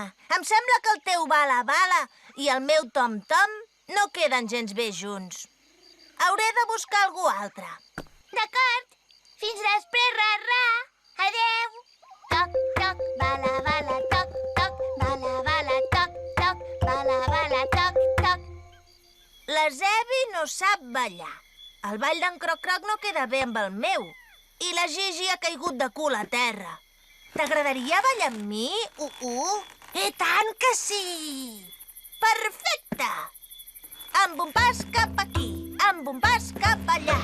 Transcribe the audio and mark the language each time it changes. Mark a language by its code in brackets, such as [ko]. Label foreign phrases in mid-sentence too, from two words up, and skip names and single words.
[ca] Em sembla que el teu bala-bala i el meu tom-tom no queden gens bé junts. Hauré de buscar algú altre. D'acord. Fins després, Rarrà. Adéu. Toc, toc, bala, bala, toc, toc, bala, bala, toc, toc, bala, bala, toc, toc. La Zebi no sap ballar. El ball d'en Croc-Croc no queda bé amb el meu. I la Gigi ha caigut de cul a terra. T'agradaria ballar amb mi, I tant que sí! Perfecte! Amb un pas cap aquí, amb un pas cap allà.